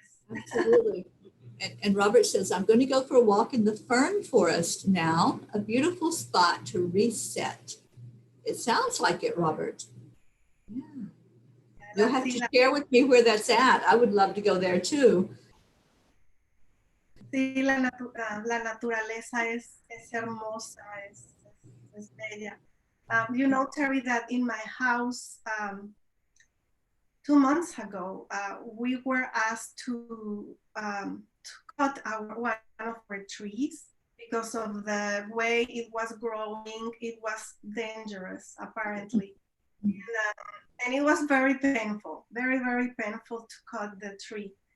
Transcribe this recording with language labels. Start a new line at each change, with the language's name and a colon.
English: Absolutely. And Robert says, I'm going to go for a walk in the fern forest now, a beautiful spot to reset. It sounds like it, Robert. Yeah. You'll have to share with me where that's at. I would love to go there too.
Spanish: Sí, la naturaleza es hermosa, es bella.
English: You know, Teri, that in my house 2 months ago, we were asked to cut one of our trees because of the way it was growing. It was dangerous, apparently. And it was very painful, very, very painful to cut the tree.